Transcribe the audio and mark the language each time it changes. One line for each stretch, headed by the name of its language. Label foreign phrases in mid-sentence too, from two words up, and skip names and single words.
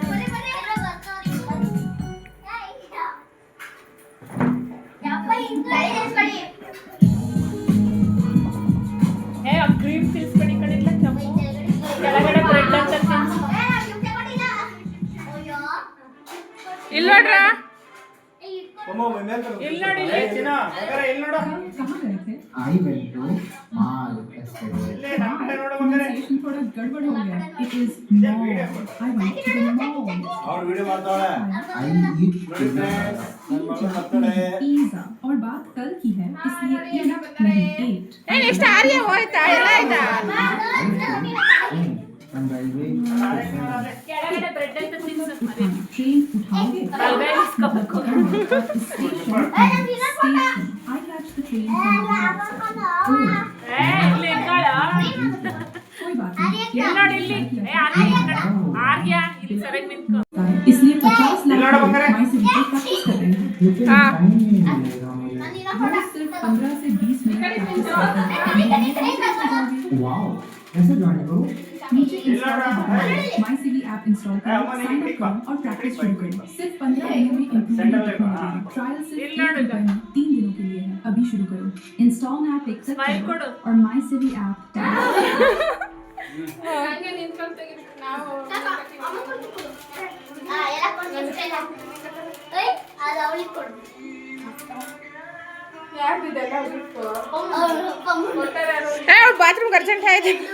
Kannada: ಕ್ರೀಮ್ ತಿನ್ಸ್ಕೊಡಿ ಕಡಿಲ್ಲ ಕೆಳಗಡೆ ಬ್ರೆಡ್ ಅಂತ ತಿನ್ಸ್. ಇಲ್ಲ ನೋಡ್ರ ಇಲ್ಲಿ ನೋಡಿ
English: I went to mall yesterday.
Hindi: Conversation थोड़ा गड़बड़ हो गया.
English: It is mall. I went to the mall.
Kannada: ಅವ್ರು ವಿಡಿಯೋ ಮಾಡ್ತಾಳೆ.
English: I eat pizza.
Hindi: और बात कल की है इसलिए eat नहीं ate.
Kannada: ನೆಕ್ಸ್ಟ್ ಆರ್ಯ ಹೋಯ್ತಾ ಎಲ್ಲ ಆಯ್ತಾ
English: On railway
Kannada: ಕೆಳಗಡೆ ಬ್ರೆಡ್ ಅಂತ ತಿನ್ಸು.
Hindi: train उठाओगे? Station.
English: I catch the train from the
Kannada: ಇಲ್ಲಿ ಇಟ್ಕೊಳ್ಳ.
Hindi: कोई बात नहीं.
Kannada: ಇಲ್ಲಿ ನೋಡಿ ಇಲ್ಲಿ ಆರ್ಯ ಇಲ್ಲಿ ಸರಿಯಾಗಿ ನಿಂತ್ಕೊ.
Hindi: इसलिए 50 लाख माई से
English: video practice
Hindi: कर रहे हैं. वो सिर्फ 15 से 20 मिनट प्रैक्टिस करते हैं. वाओ ऐसे जाने को नीचे इंस्टॉल माई सीवी ऐप इंस्टॉल करो,
English: sign up
Hindi: करो और प्रैक्टिस शुरू करो. सिर्फ 15 दिनों में इंप्रूवमेंट देखने मिलेगी. ट्रायल सिर्फ 1 रुपए में 3 दिनों के लिए है. अभी शुरू करो.
English: install app
Hindi: एक्सेप्ट करो और माई सीवी ऐप
Kannada: ಹಂಗೆ ನಿಂತ್ಕೊಂಡು ತೆಗಿಬೇಕು ನಾವು. ಯಾರ್ದಿದೆಲ್ಲ ಬಿಟ್ಟು ಅವ್ಳು ಬಾತ್ರೂಮ್ಗೆ ಅರ್ಜೆಂಟ್ ಆಯ್ತು.